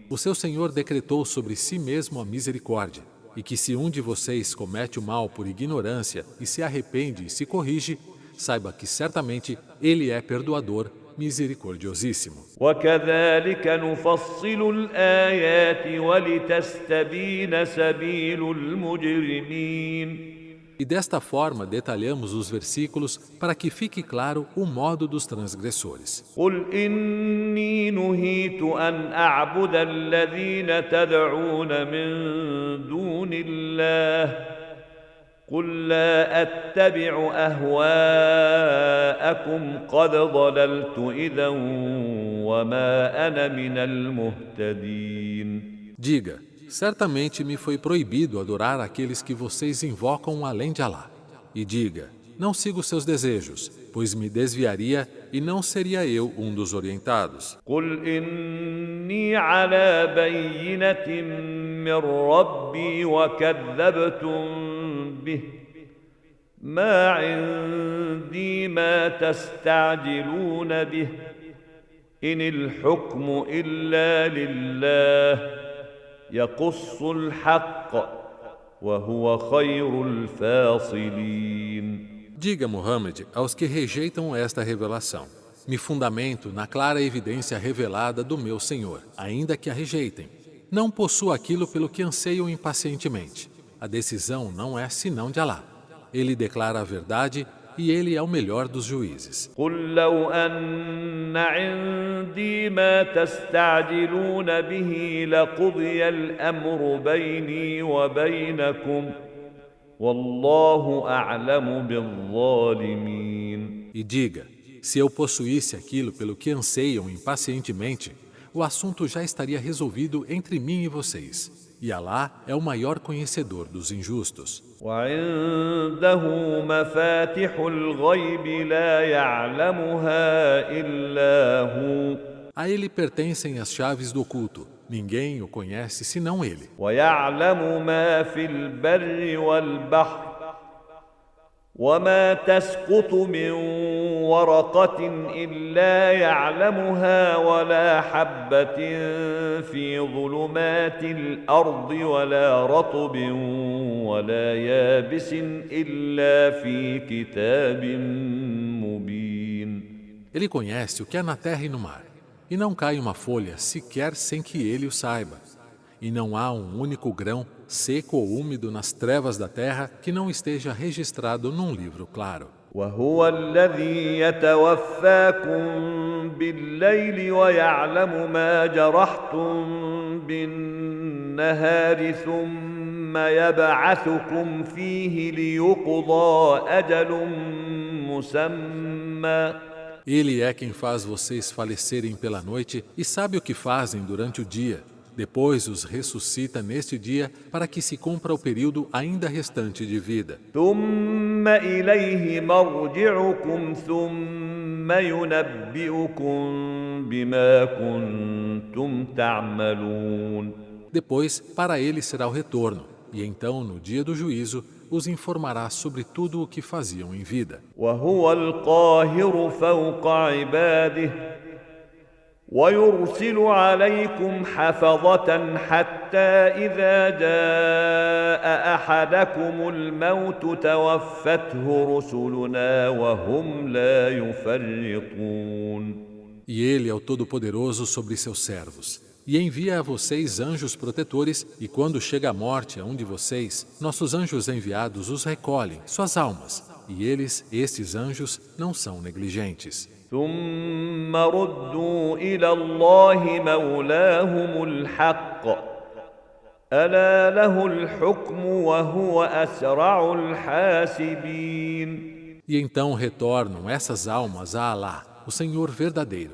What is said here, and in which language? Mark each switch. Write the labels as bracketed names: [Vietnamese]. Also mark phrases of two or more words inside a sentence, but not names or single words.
[Portuguese] O seu Senhor decretou sobre si mesmo a misericórdia, e que se um de vocês comete o mal por ignorância e se arrepende e se corrige, saiba que certamente Ele é perdoador, misericordiosíssimo. [Arabic] وكذلك نفصل الآيات ولتستبين سبيل المجرمين. [Portuguese] E desta forma detalhamos os versículos para que fique claro o modo dos transgressores. [Arabic] قل إني نهيت أن أعبد الذين تدعون من دون الله قل لا أتبع أهواءكم قد ضللت إذا وما أنا من المهتدين. [Portuguese] Diga: certamente me foi proibido adorar aqueles que vocês invocam além de Alá. E diga: não sigo seus desejos, pois me desviaria e não seria eu um dos orientados. [Arabic] قل إني على بينة من ربي وكذبتم به ما عندي ما تستعجلون به إن الحكم إلا لله يقص الحق وهو خير الفاصلين. [Portuguese] Diga, Muhammad, aos que rejeitam esta revelação: me fundamento na clara evidência revelada do meu Senhor, ainda que a rejeitem. Não possuo aquilo pelo que anseiam impacientemente. A decisão não é senão de Alá. Ele declara a verdade e Ele é o melhor dos juízes. [Arabic] قل لو أن عندي ما تستعجلون به لقضي الأمر بيني وبينكم والله أعلم بالظالمين. [Portuguese] E diga: se eu possuísse aquilo pelo que anseiam impacientemente, o assunto já estaria resolvido entre mim e vocês. E Alá é o maior conhecedor dos injustos. [Arabic] وعنده مفاتح الغيب لا يعلمها إلا هو. [Portuguese] A Ele pertencem as chaves do oculto. Ninguém o conhece senão Ele. [Arabic] ويعلم ما في البر والبحر وما تسقط من ورقة إلا يعلمها ولا حبة في ظلمات الأرض ولا رطب ولا يابس إلا في كتاب مبين. [Portuguese] Ele conhece o que há na terra e no mar, e não cai uma folha sequer sem que ele o saiba. E não há um único grão, seco ou úmido nas trevas da terra que não esteja registrado num livro claro. [Arabic] وهو الذي يتوفاكم بالليل ويعلم ما جرحتم بالنهار ثم يبعثكم فيه ليقضى أجل مسمى. [Portuguese] Ele é quem faz vocês falecerem pela noite e sabe o que fazem durante o dia. Depois os ressuscita neste dia para que se cumpra o período ainda restante de vida. [Arabic] ثم إليه مرجعكم ثم ينبئكم بما كنتم تعملون. [Portuguese] Depois, para ele será o retorno, e então, no dia do juízo, os informará sobre tudo o que faziam em vida. [Arabic] وهو القاهر فوق عباده ويرسل عليكم حفظة حتى إذا جاء أحدكم الموت توفته رسلنا وهم لا يفرطون. [Portuguese] E ele é o Todo-Poderoso sobre seus servos, e envia a vocês anjos protetores, e quando chega a morte a um de vocês, nossos anjos enviados os recolhem, suas almas, e eles, estes anjos, não são negligentes. [Arabic] ثم ردوا إلى الله مولاهم الحق ألا له الحكم وهو أسرع الحاسبين. [Portuguese] E então retornam essas almas a Alá, o Senhor verdadeiro.